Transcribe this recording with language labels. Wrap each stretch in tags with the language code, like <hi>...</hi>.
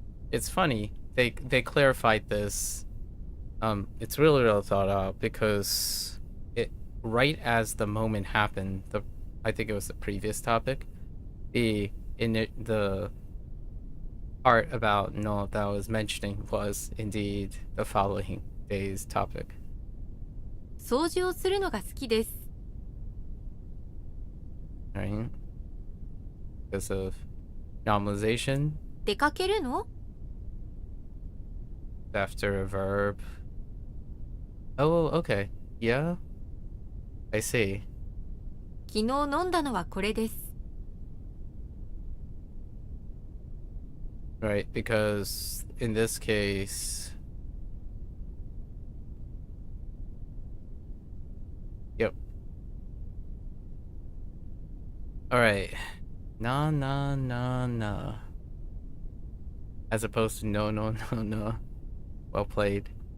<en>It's funny. They clarified this. It's really well thought out because right as the moment happened, I think it was the previous topic, the part about no that I was mentioning was indeed the following day's topic.</en> <ja>掃除をするのが好きです。</ja> <en>Right? Because of nominalization</en> <ja>出かけるの？</ja> <en>after a verb. Oh, okay. Yeah. I see.</en> <ja>昨日飲んだのはこれです。</ja> <en>Right, because in this case, yep. All right. Nah, nah, nah, nah. As opposed to no, no, no, no. Well played.</en>